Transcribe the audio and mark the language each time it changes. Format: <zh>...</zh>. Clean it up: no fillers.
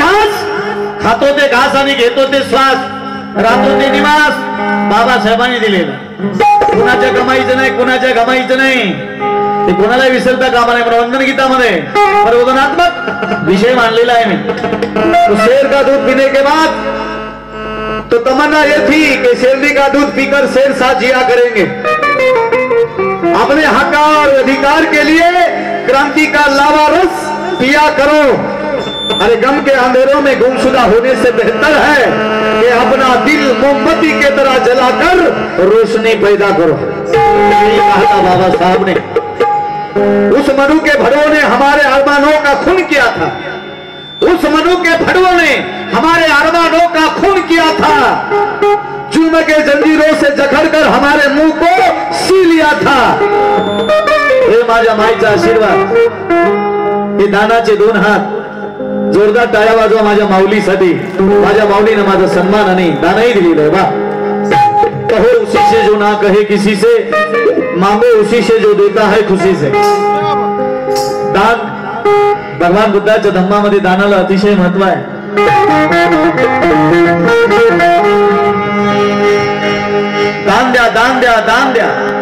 <mr>घेतो ते श्वास, राहतो ते निवास बाबासाहेबांनी दिलेला. कुणाच्या कमाईचं नाही, कुणाच्या कमाईचं नाही, ते कोणाला विसरता कामा नाही. वंदन गीतामध्ये प्रबोधनात्मक विषय मानलेला आहे.</mr> <hi>तो शेर का दूध पीने के बाद तो तमन्ना ये थी कि शेरनी का दूध पीकर शेर सा जिया करेंगे. अपने हक और अधिकार के लिए क्रांति का लावा रस पिया करो. अरे गम के अंधेरों में गुमशुदा होने से बेहतर है कि अपना दिल मोमबत्ती के तरह जलाकर रोशनी पैदा करो। कहा था बाबा साहब ने, उस मनु के भड़ों ने हमारे अरमानों का खून किया था, उस मनु के भड़ों ने हमारे अरमानों का खून किया था, जुल्म के जंजीरों से जकड़कर हमारे मुंह को सी लिया था।</hi> <mr>हे माझ्या माईचा आशीर्वाद, हे दानाचे दोन हात, जोरदार टाळ्या वाजवा माझ्या माऊलीसाठी। माझ्या माऊलीने माझा सन्मान आणि दानही दिलेलं आहे।</mr> <hi>वाह, कहो उसी से जो ना कहे किसी से, मांगो उसी से जो देता है खुशी से।</hi> <mr>दान, भगवान बुद्धाच्या धम्मामध्ये दानाला अतिशय महत्व आहे। दान द्या, दान द्या, दान द्या।</mr>